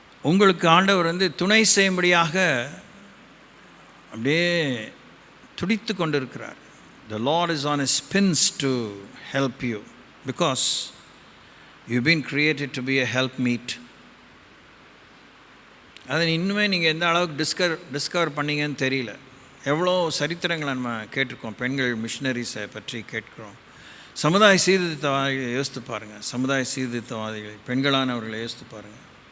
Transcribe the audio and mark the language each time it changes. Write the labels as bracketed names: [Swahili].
[Tamil] உங்களுக்கு ஆண்டவர் வந்து துணை செய்யும்படியாக அப்படியே துடித்து கொண்டு இருக்கிறார். [English] The Lord is on his spins to help you because you've been created to be a helpmeet. [Tamil] அதை இன்னுமே நீங்கள் எந்த அளவுக்கு டிஸ்கவர் பண்ணீங்கன்னு தெரியல. எவ்வளோ சரித்திரங்களை நம்ம கேட்டிருக்கோம், பெண்கள் மிஷினரிஸை பற்றி கேட்குறோம். சமுதாய சீர்திருத்தவாதிகளை யோசித்து பாருங்கள், சமுதாய சீர்திருத்தவாதிகள் பெண்களானவர்களை யோசித்து பாருங்கள்.